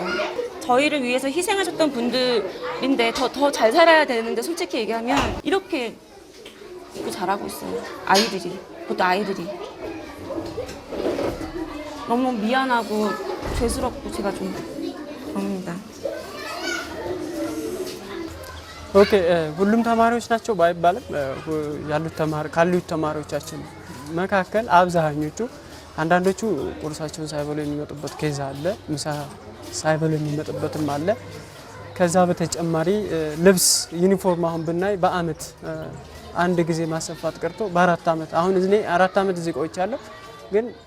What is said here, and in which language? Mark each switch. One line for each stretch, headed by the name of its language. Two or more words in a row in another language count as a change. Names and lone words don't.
Korean: 저희를 위해서 희생하셨던 분들인데 더 잘 살아야 되는데 솔직히 얘기하면 이렇게 입고 자라고 있어요. 아이들이. 그것도 아이들이. 너무 미안하고 죄스럽고 제가 좀 그럽니다.
Amharic: ኦኬ ሁሉም ተማሪዎች ናቸው ባይባልም ካሉት ተማሪዎቻችን መካከል አብዛኞቹ አንዳንዶቹ ቁርሳቸውን ሳይበሉ የሚመጡበት ኬዝ አለ። ምሳ ሳይበሉ የሚመጡበትም አለ። ከዛ በተጨማሪ ልብስ ዩኒፎርም አሁን ብናይ በአመት አንድ ጊዜ ማሰፋት ቀርቶ በአራት አመት አሁን እኔ 4 አመት እዚህ ቆይቻለሁ። ግን